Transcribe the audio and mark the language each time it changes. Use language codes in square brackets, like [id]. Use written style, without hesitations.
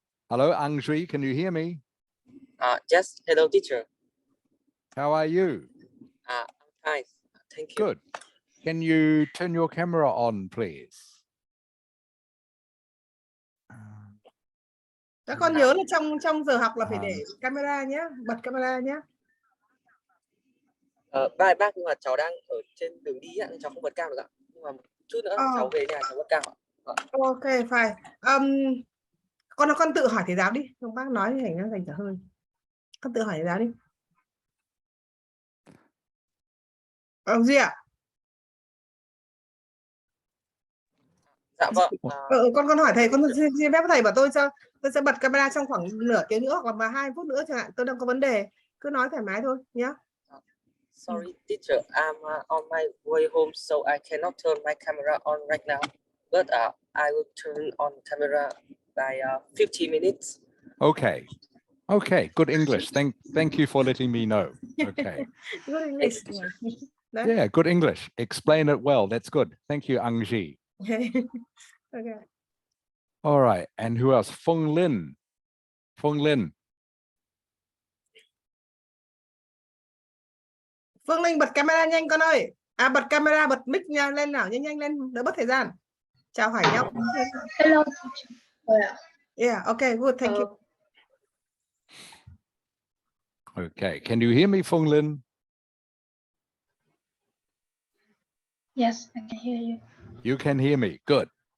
[en] Hello, Ang Duy. Can you hear me? Yes, hello, teacher. How are you? I'm fine, thank you. Good. Can you turn your camera on, please? [vi] Các con nhớ là trong giờ học là phải để camera nhé, bật camera nhé. Bác nhưng mà cháu đang ở trên đường đi nên cháu không bật cam được ạ. Nhưng mà chút nữa cháu về nhà cháu bật cam ạ. Ok, phải. Con tự hỏi thầy giáo đi. Không bác nói thì thành cả hơi. Con tự hỏi thầy giáo đi. Ông gì ạ? Dạ vâng. Con hỏi thầy, con xin phép thầy bảo tôi sẽ bật camera trong khoảng nửa tiếng nữa hoặc là 2 phút nữa chẳng hạn. Tôi đang có vấn đề. Cứ nói thoải mái thôi nhé. [en] Sorry, teacher. I'm on my way home, so I cannot turn my camera on right now. But I will turn on camera by 50 minutes. Okay. Okay, good English. Thank you for letting me know. Okay. Good English. Đấy. Yeah, good English. Explain it well. That's good. Thank you, Angji. Okay. All right. And who else? Fung Lin. Fung Lin. [vi] Phương Linh bật camera nhanh con ơi. À, bật camera, bật mic nha, lên nào, nhanh nhanh lên, đỡ mất thời gian. Chào hỏi nhau. [en] Hello. Yeah, okay, good, thank you. Okay. Can you hear me, Fung Lin? Yes, I can hear you. You can hear me. Good.